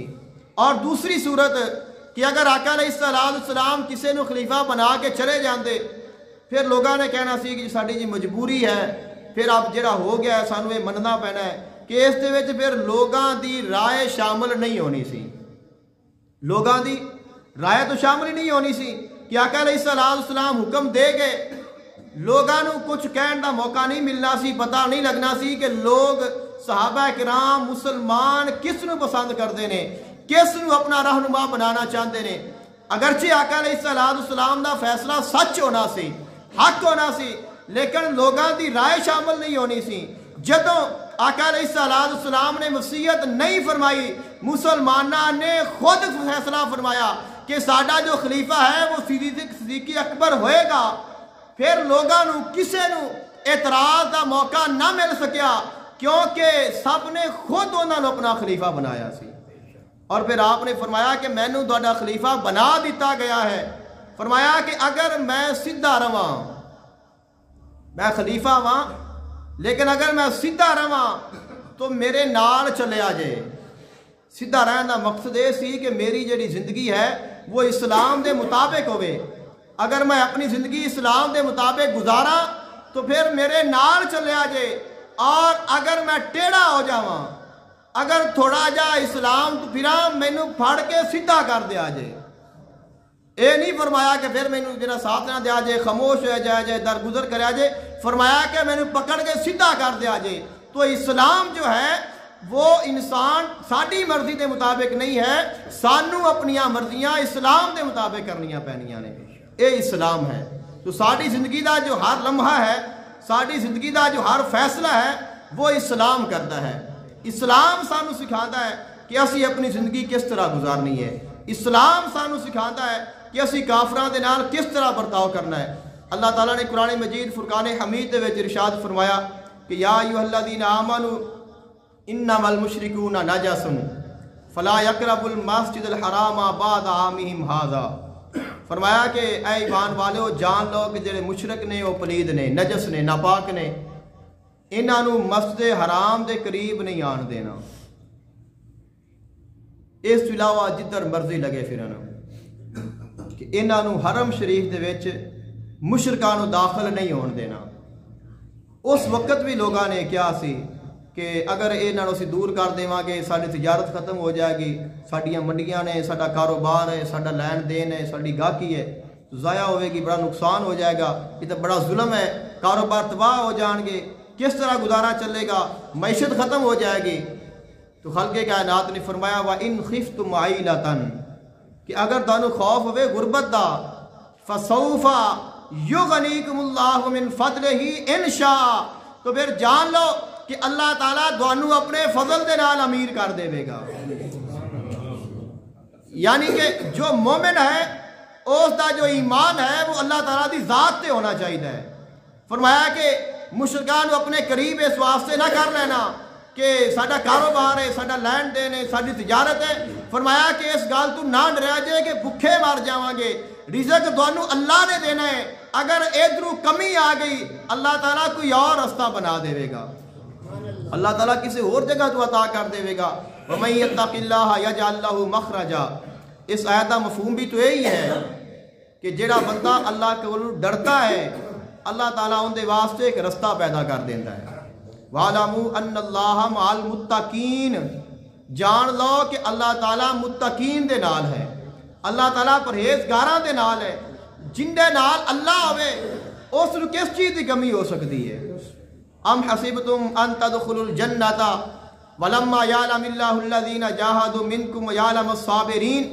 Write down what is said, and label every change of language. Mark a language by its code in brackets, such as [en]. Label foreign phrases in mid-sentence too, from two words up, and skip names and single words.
[pa] اور دوسری صورت کہ اگر آقا علیہ السلام کسے نو خلیفہ بنا کے چلے جاندے پھر لوگاں نے کہنا سی کہ ساڈی جی مجبوری ہے، پھر اب جڑا ہو گیا ہے سانو یہ مننا پینا ہے. کہ اس دے وچ پھر لوگاں دی رائے شامل نہیں ہونی سی. لوگاں دی رائے تو شامل ہی نہیں ہونی سی کہ آقا علیہ السلام حکم دے گئے، لوگاں نو کچھ کہن دا موقع نہیں ملنا سی. پتہ نہیں لگنا سی کہ لوگ صحابہ کرام مسلمان کس نو پسند کرتے ہیں، کس نو اپنا رہنما بنانا چاہتے ہیں. اگرچہ آقا علیہ السلام دا فیصلہ سچ ہونا سی، حق ہونا سی، لیکن لوگاں دی رائے شامل نہیں ہونی سی. جدوں آقا علیہ السلام نے وصیت نہیں فرمائی، مسلمانہ نے خود فیصلہ فرمایا کہ ساڈا جو خلیفہ ہے وہ صدیق اکبر ہوئے گا. پھر لوگاں نو کسے نو اعتراض دا موقع نہ مل سکیا کیونکہ سب نے خود انہوں نے اپنا خلیفہ بنایا سی. اور پھر آپ نے فرمایا کہ مینوں تہاڈا خلیفہ بنا دیتا گیا ہے. فرمایا کہ اگر میں سیدھا رواں، میں خلیفہ ہاں لیکن اگر میں سیدھا رواں تو میرے نال چلے آ جائے. سیدھا رہن دا مقصد یہ سی کہ میری جڑی زندگی ہے وہ اسلام دے مطابق ہوئے. اگر میں اپنی زندگی اسلام دے مطابق گزارا تو پھر میرے نال چلے آ جائے. اور اگر میں ٹیڑھا ہو جاواں، اگر تھوڑا جا اسلام تو پھراں مینوں پھڑ کے سیدھا کر دیا جائے. اے نہیں فرمایا کہ پھر مینوں جڑا ساتھ نہ دیا جائے، خاموش ہو جائے، درگزر کریا جائے. فرمایا کہ مینوں پکڑ کے سیدھا کر دیا جائے. تو اسلام جو ہے وہ انسان ساڈی مرضی دے مطابق نہیں ہے، سانو اپنیاں مرضیاں اسلام دے مطابق کرنیاں پینیاں نے. اے اسلام ہے. تو ساڈی زندگی دا جو ہر لمحہ ہے، ساڈی زندگی دا جو ہر فیصلہ ہے وہ اسلام کرتا ہے. اسلام سانو سکھاتا ہے کہ اسی اپنی زندگی کس طرح گزارنی ہے. اسلام سانو سکھاتا ہے کہ اسی کافراں دے نال کس طرح برتاؤ کرنا ہے. اللہ تعالیٰ نے قرآن مجید فرقان حمید دے وچ ارشاد فرمایا کہ [ar] یا ایھا الذین آمنوا انما المشرکون نجس فلا یقربوا المسجد الحرام بعد عامہم ھذا. [pa] فرمایا کہ اے ایمان والو جان لو کہ جڑے مشرک نے وہ پلید نے، نجس نے، ناپاک نے، انہاں نو مسجد حرام دے قریب نہیں آن دینا. اس تو علاوہ جدھر مرضی لگے پھرنا کہ انہاں نو حرم شریف دے وچ مشرکاں نو داخل نہیں ہون دینا. اس وقت بھی لوگاں نے کیا سی کہ اگر انہاں نو اسی دور کر دیواں گے ساری تجارت ختم ہو جائے گی، ساڈیاں منڈیاں نے، ساڈا کاروبار ہے، ساڈا لین دین ہے، ساڈی گاہکی ہے تو ضائع ہوئے گی، بڑا نقصان ہو جائے گا، یہ تو بڑا ظلم ہے، کاروبار تباہ ہو جان گے، کس طرح گزارا چلے گا، معیشت ختم ہو جائے گی. تو خلق کائنات نے فرمایا [ar] وَإِنْ خِفْتُمْ عَائِلَةً [pa] کہ اگر تانوں خوف ہوئے غربت دا [ar] فَسَوْفَ يُغْنِيكُمُ اللَّهُ مِنْ فَضْلِهِ إِنْ شَاءَ [pa] تو پھر جان لو کہ اللہ تعالیٰ تانوں اپنے فضل دے نال امیر کر دے گا. یعنی کہ جو مومن ہے اس دا جو ایمان ہے وہ اللہ تعالیٰ دی ذات تے ہونا چاہیے. فرمایا کہ مشرکان اپنے قریب اس واسطے نہ کر لینا کہ ساڈا کاروبار ہے، ساڈا لین دین ہے، ساڈی تجارت ہے. فرمایا کہ اس گل تو نہ ڈریا جائے کہ بھوکے مر جاواں گے، رزق تانوں اللہ نے دینا ہے. اگر ادھروں کمی آ گئی اللہ تعالیٰ کوئی اور رستہ بنا دے گا. اللہ تعالیٰ کسی اور جگہ تو عطا کر دے گا. [ar] وَمَن يَتَّقِ اللَّهَ يَجْعَل لَّهُ مَخْرَجًا. [ur] اس آیت کا مفہوم بھی تو یہی ہے کہ جڑا بندہ اللہ کو ڈرتا ہے اللہ تعالیٰ ان دے واسطے ایک رستہ پیدا کر دیتا ہے. [ar] وَعَلَمُوا أَنَّ اللَّهَ مَعَ الْمُتَّقِينَ. [pa] جان لو کہ اللہ تعالیٰ متقین دے نال ہے, اللہ تعالیٰ پرہیزگاراں دے نال ہے. جن دے نال اللہ ہوئے اس نو کس چیز کی کمی ہو سکتی ہے؟ [ar] ام حسبتم ان تدخلوا الجنۃ ولما یعلم اللہ الذین جاہدوا منکم ویعلم الصابرین.